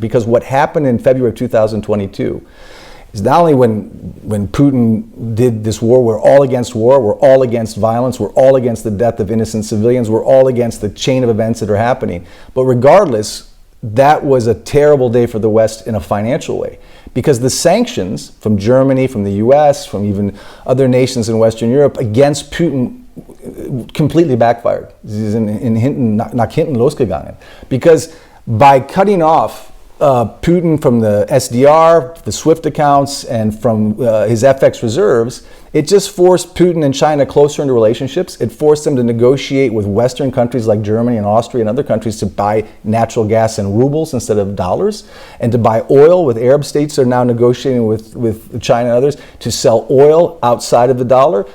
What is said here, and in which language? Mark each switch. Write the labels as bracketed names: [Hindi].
[English] Because what happened in February of 2022 is not only when Putin did this war, we're all against war, we're all against violence, we're all against the death of innocent civilians, we're all against the chain of events that are happening. But regardless, that was a terrible day for the West in a financial way. Because the sanctions from Germany, from the US, from even other nations in Western Europe against Putin completely backfired. [German] Sie sind nach hinten losgegangen. [English] Because by cutting off Putin from the SDR, the SWIFT accounts, and from his FX reserves, it just forced Putin and China closer into relationships. It forced them to negotiate with Western countries like Germany and Austria and other countries to buy natural gas in rubles instead of dollars, and to buy oil with Arab states that are now negotiating with China and others to sell oil outside of the dollar.